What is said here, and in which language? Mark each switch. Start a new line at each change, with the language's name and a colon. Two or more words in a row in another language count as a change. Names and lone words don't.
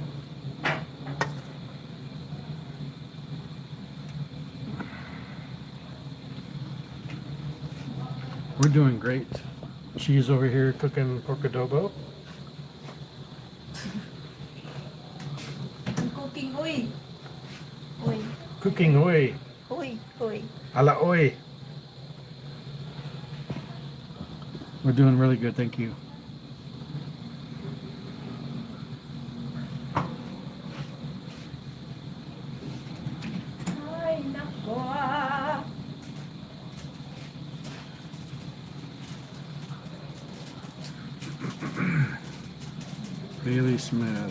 English: We're doing great. She's over here cooking pork adobo. I'm cooking oy. Oy. Cooking oy. Oy. Oy. A la oy. We're doing really good, thank you.
Filipino: Ay, nako ah.
English: Bailey Smith,